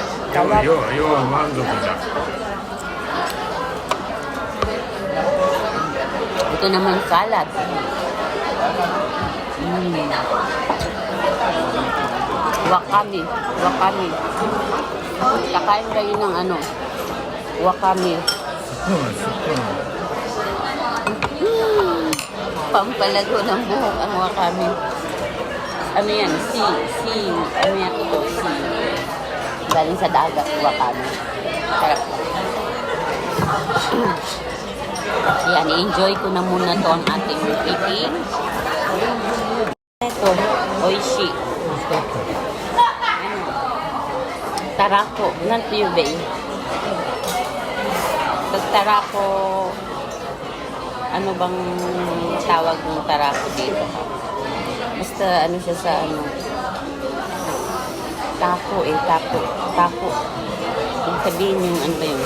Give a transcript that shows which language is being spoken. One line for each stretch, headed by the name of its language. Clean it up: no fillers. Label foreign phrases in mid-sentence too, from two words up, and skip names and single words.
Filipino: Sarap.
Japanese: 要は満足だ。
Filipino: Ito naman salad. Wakame. Wakame. Kakain kayo ng ano? Wakame.
Japanese: そうなんですよ。そうなんです。
Filipino: Pampalago ng buhok ang wakame. Ano yan? Ano yan ito? Galing sa dagat, wakame. Sarap. Yan, i-enjoy ko na muna to ang ating eating. Ito, oishi. Tarako. Nanto yun ba eh? Tarako, ano bang tawag ng tarako dito? Basta ano siya sa ano, tapo. Kung sabihin yung ano ba yun?